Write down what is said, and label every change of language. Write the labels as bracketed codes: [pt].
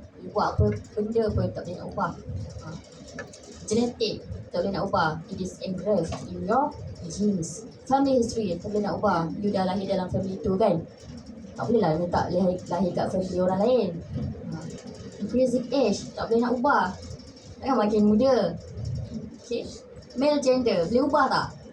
[ms] You buat apa benda pun tak boleh nak ubah. Genetik tak boleh nak ubah. [en] It is engraved in your genes. [ms] Family history tak boleh nak ubah. You dah lahir dalam family tu kan, tak boleh lah tak lahir kat family orang lain. Increasing age tak boleh nak ubah, kan makin muda. Okay. Male gender boleh ubah tak?